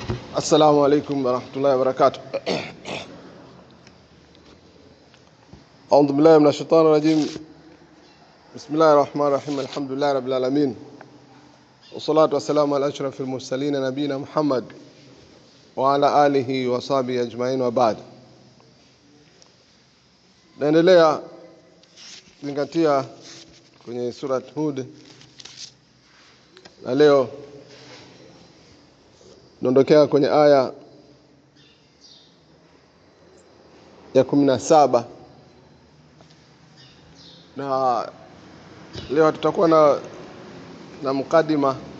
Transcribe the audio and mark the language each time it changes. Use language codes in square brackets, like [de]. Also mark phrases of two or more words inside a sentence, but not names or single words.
[ar] السلام عليكم ورحمة الله وبركاته. أعوذ بالله من الشيطان الرجيم. بسم الله الرحمن الرحيم. الحمد لله رب العالمين، والصلاة والسلام على أشرف المرسلين نبينا محمد وعلى آله وصحبه أجمعين وبعد. [sw] Naendelea kuzingatia kwenye surat Hud, na leo naondokea kwenye aya ya 17, na leo tutakuwa na mukadima